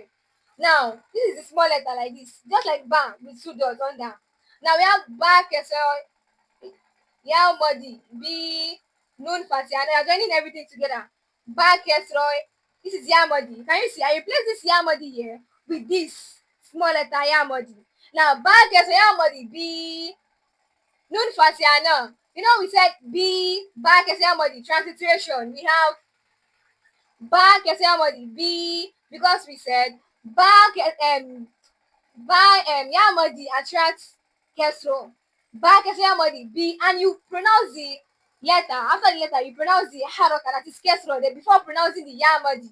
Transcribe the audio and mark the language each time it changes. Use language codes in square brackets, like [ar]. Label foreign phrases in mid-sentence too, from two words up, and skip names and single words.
[en] Now this is the small letter like this, just like ba with two dots under. Now we have [ar] باء كسرة ياء مدّي, [en] B, [ar] نون فتحة. [en] They are joining everything together. [ar] باء كسرة, [en] this is [ar] ياء مدّي. [en] Can you see? I replace this [ar] ياء مدّي [en] here with this small letter [ar] ياء مدّي. [en] Now [ar] باء كسرة ياء مدّي, [en] B, [ar] نون فتحة نَ. [en] We said B, [ar] باء كسرة ياء مدّي, [en] transliteration. We have [ar] باء كسرة ياء مدّي, [en] B, because we said [ar] ياء مدّي [en] attracts Kesra. [ar] باء كسرة ياء مدّي, [en] B, and you pronounce the letter. After the letter, you pronounce the haraka, that is Kesra, then before pronouncing the [ar] ياء مدّي.